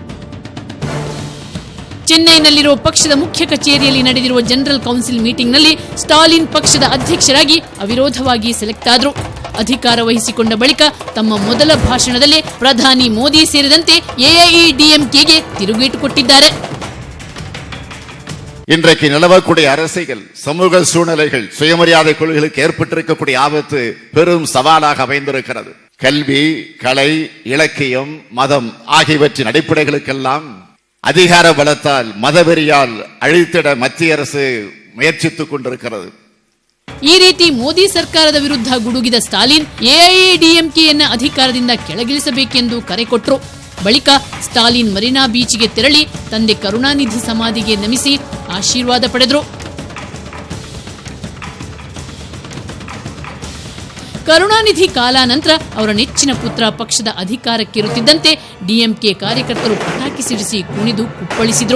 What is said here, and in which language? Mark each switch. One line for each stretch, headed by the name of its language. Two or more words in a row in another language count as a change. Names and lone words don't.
Kannada: ಚೆನ್ನೈನಲ್ಲಿರುವ ಪಕ್ಷದ ಮುಖ್ಯ ಕಚೇರಿಯಲ್ಲಿ ನಡೆದಿರುವ
English: general council
Kannada: ಮೀಟಿಂಗ್ನಲ್ಲಿ ಸ್ಟಾಲಿನ್ ಪಕ್ಷದ ಅಧ್ಯಕ್ಷರಾಗಿ ಅವಿರೋಧವಾಗಿ ಸೆಲೆಕ್ಟ್ ಆದರು. ಅಧಿಕಾರ ವಹಿಸಿಕೊಂಡ ಬಳಿಕ ತಮ್ಮ ಮೊದಲ ಭಾಷಣದಲ್ಲಿ ಪ್ರಧಾನಿ ಮೋದಿ ಸೇರಿದಂತೆ ಎಐಎಡಿಎಂಕೆಗೆ ತಿರುಗೇಟು ಕೊಟ್ಟಿದ್ದಾರೆ.
Tamil: இன்றைக்கு நிலவக்கூடிய அரசியல் சமூக சூழ்நிலைகள் சுயமரியாதை கொள்கைகளுக்கு ஏற்பட்டிருக்கக்கூடிய ஆபத்து பெரும் சவாலாக அமைந்திருக்கிறது. கல்வி, கலை, இலக்கியம், மதம் ஆகியவற்றின் அடிப்படைகளுக்கெல்லாம் அதிகார பலத்தால் மதவெறியால் அழித்திட மத்திய அரசு முயற்சித்துக் கொண்டிருக்கிறது.
Kannada: ಈ ರೀತಿ ಮೋದಿ ಸರ್ಕಾರದ ವಿರುದ್ಧ ಗುಡುಗಿದ ಸ್ಟಾಲಿನ್ ಎಐಎಡಿಎಂಕೆಯನ್ನ ಅಧಿಕಾರದಿಂದ ಕೆಳಗಿಳಿಸಬೇಕೆಂದು ಕರೆ ಕೊಟ್ಟರು. ಬಳಿಕ ಸ್ಟಾಲಿನ್ ಮರೀನಾ ಬೀಚ್ಗೆ ತೆರಳಿ ತಂದೆ ಕರುಣಾನಿಧಿ ಸಮಾಧಿಗೆ ನಮಿಸಿ ಆಶೀರ್ವಾದ ಪಡೆದರು. ಕರುಣಾನಿಧಿ ಕಾಲಾನಂತರ ಅವರ ನೆಚ್ಚಿನ ಪುತ್ರ ಪಕ್ಷದ ಅಧಿಕಾರಕ್ಕಿರುತ್ತಿದ್ದಂತೆ ಡಿಎಂಕೆ ಕಾರ್ಯಕರ್ತರು ಪಟಾಕಿ ಸಿಡಿಸಿ ಕುಣಿದು ಕುಪ್ಪಳಿಸಿದ್ರು.